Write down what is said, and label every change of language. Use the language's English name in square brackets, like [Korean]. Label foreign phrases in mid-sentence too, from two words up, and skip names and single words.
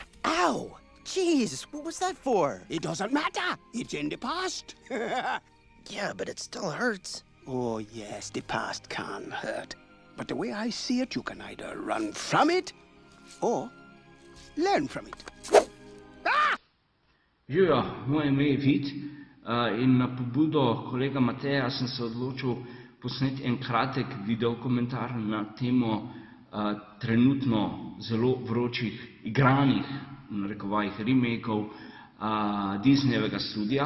[English] Ow! Wow! Jeez, what was that for? It doesn't matter. It's in the past. Yeah, but it still hurts. Oh, yes, the past can hurt. But the way I see it, you can either run from it or learn from it. [Slovenian] Živijo, moje ime je Vid in na pobudo kolega Mateja sem se odločil posneti en kratek videokomentar na temo trenutno zelo vročih igranih, v narekovajih, remakeov Disneyjevega studija.